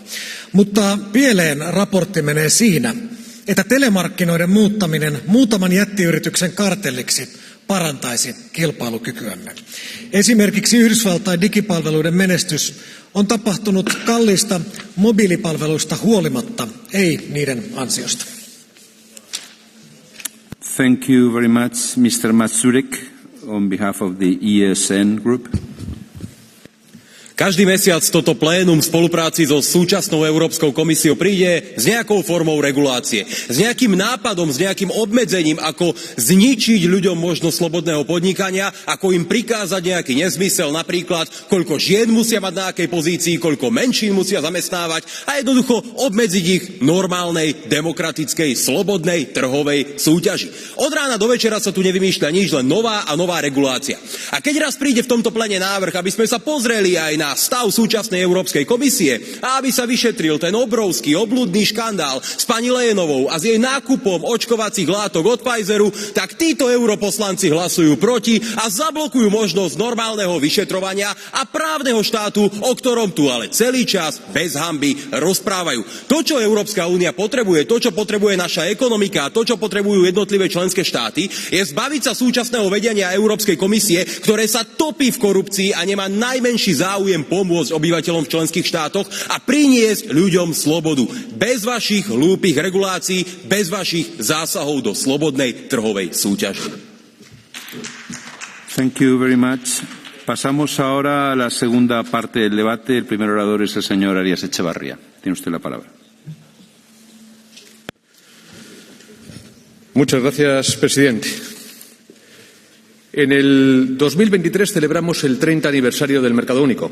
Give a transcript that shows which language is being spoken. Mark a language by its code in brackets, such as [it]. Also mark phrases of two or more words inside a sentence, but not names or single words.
[fi] Mutta pieleen raportti menee siinä, että telemarkkinoiden muuttaminen muutaman jättiyrityksen kartelliksi parantaisi kilpailukykyämme. Esimerkiksi Yhdysvaltain digipalveluiden menestys on tapahtunut kalliista mobiilipalveluista huolimatta, ei niiden ansiosta. [en] Thank you very much, Mr. Matsurek, on behalf of the ESN Group. [sk] Každý mesiac toto plénum v spolupráci so súčasnou Európskou komisiou príde s nejakou formou regulácie, s nejakým nápadom, s nejakým obmedzením, ako zničiť ľuďom možnosť slobodného podnikania, ako im prikázať nejaký nezmysel, napríklad koľko žien musia mať na akej pozícii, koľko menšín musia zamestnávať a jednoducho obmedziť ich normálnej, demokratickej, slobodnej, trhovej súťaži. Od rána do večera sa tu nevymýšľa nič, len nová a nová regulácia. A keď raz príde v tomto plene návrh, aby sme sa pozreli aj na stav súčasnej Európskej komisie a aby sa vyšetril ten obrovský obludný škandál s pani Leyenovou a s jej nákupom očkovacích látok od Pfizeru, tak títo europoslanci hlasujú proti a zablokujú možnosť normálneho vyšetrovania a právneho štátu, o ktorom tu ale celý čas bez hanby rozprávajú. To, čo Európska únia potrebuje, to, čo potrebuje naša ekonomika a to, čo potrebujú jednotlivé členské štáty, je zbaviť sa súčasného vedenia Európskej komisie, ktoré sa topí v korupcii a nemá najmenší záujem pomôcť obyvateľom v členských štátoch a priniesť ľuďom slobodu. Bez vašich hlúpych regulácií, bez vašich zásahov do slobodnej trhovej súťaže. [en] Thank you very much. [es] Pasamos ahora a la segunda parte del debate. El primer orador es el señor Arias Echevarría. Tiene usted la palabra. Muchas gracias, presidente. En el 2023 celebramos el 30 aniversario del mercado único.